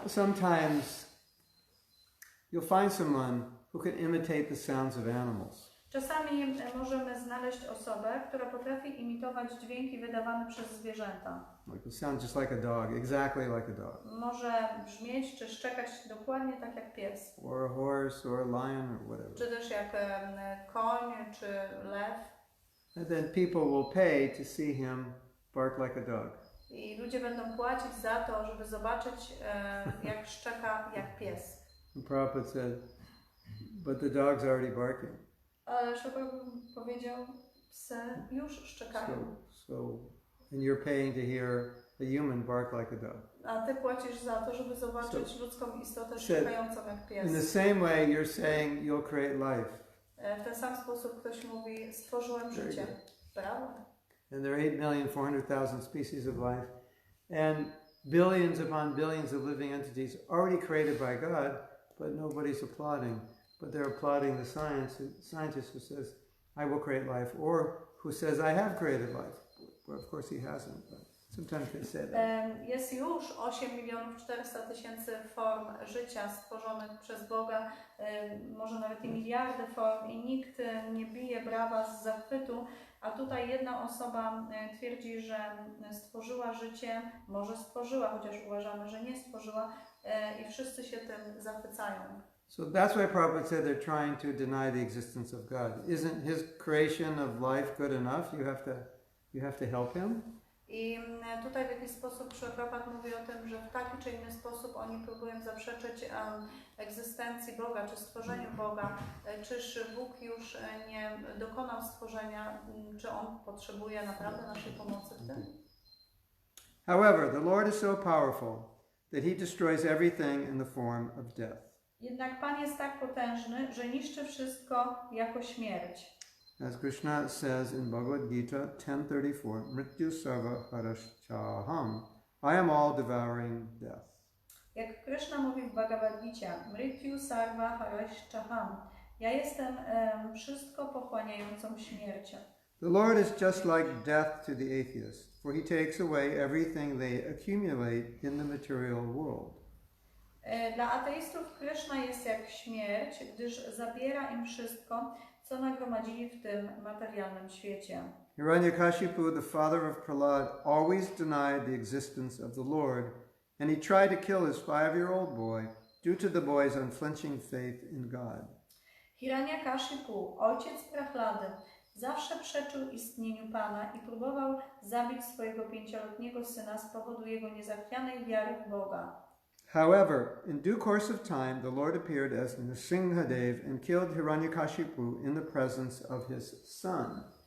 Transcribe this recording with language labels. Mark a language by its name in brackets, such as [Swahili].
[English] Sometimes you'll find someone who can imitate the sounds of animals. [Polish] Czasami możemy znaleźć osobę, która potrafi imitować dźwięki wydawane przez zwierzęta. [English] Like it sounds just like a dog, exactly like a dog. [Polish] Może brzmieć czy szczekać dokładnie tak jak pies. [English] Or a horse, or a lion, or whatever. [Polish] Czy też jak koń, czy lew. [English] And then people will pay to see him bark like a dog. [Polish] I ludzie będą płacić za to, żeby zobaczyć, jak szczeka jak pies. [English] And Prabhupada said, but the dog's already barking. [Polish] Ale Prabhupada powiedział, psy już szczekają. [English] And you're paying to hear a human bark like a dog. [Polish] A ty płacisz za to, żeby zobaczyć ludzką istotę szczekającą jak pies. [English] In the same way, you're saying you'll create life. [Polish] W ten sam sposób ktoś mówi, stworzyłem życie. Brawo. [English] And there are 8,400,000 species of life, and billions upon billions of living entities already created by God, but nobody's applauding. But they're applauding the scientist who says, I will create life, or who says, I have created life. Well, of course he hasn't, but sometimes they say that. [Polish] Jest już 8,400,000 form życia stworzonych przez Boga, może nawet i miliardy form i nikt nie bije brawa z zachwytu, a tutaj jedna osoba twierdzi, że stworzyła życie, może stworzyła, chociaż uważamy, że nie stworzyła i wszyscy się tym zachwycają. [English] So that's why Prabhupada said they're trying to deny the existence of God. Isn't his creation of life good enough? You have to help him. [Polish] I tutaj w jakiś sposób Prabhupada mówi o tym, że w taki czy inny sposób oni próbują zaprzeczyć egzystencji Boga, czy stworzeniu Boga. Czyż Bóg już nie dokonał stworzenia, czy On potrzebuje naprawdę naszej pomocy w tym? [English] However, the Lord is so powerful that he destroys everything in the form of death. [Polish] Jednak Pan jest tak potężny, że niszczy wszystko jako śmierć. [English] As Krishna says in Bhagavad Gita 10:34, [Sanskrit] Mrityu sarva harashchaham, [English] I am all devouring death. [Polish] Jak Krishna mówi w Bhagavad Gicie, [Sanskrit] Mrityu sarva harashchaham, [Polish] ja jestem wszystko pochłaniającą śmiercią. [English] The Lord is just like death to the atheist, for he takes away everything they accumulate in the material world. [Polish] Dla ateistów Krishna jest jak śmierć, gdyż zabiera im wszystko, co nagromadzili w tym materialnym świecie. [English] Hiranyakashipu, the father of Prahlad, always denied the existence of the Lord, and he tried to kill his 5-year-old boy due to the boy's unflinching faith in God. [Polish] Hiranyakashipu, ojciec Prahlady, zawsze przeczył istnieniu Pana i próbował zabić swojego 5-letniego syna z powodu jego niezachwianej wiary w Boga. [English] However, in due course of time, the Lord appeared as Nrsimhadev and killed Hiranyakashipu in the presence of his son.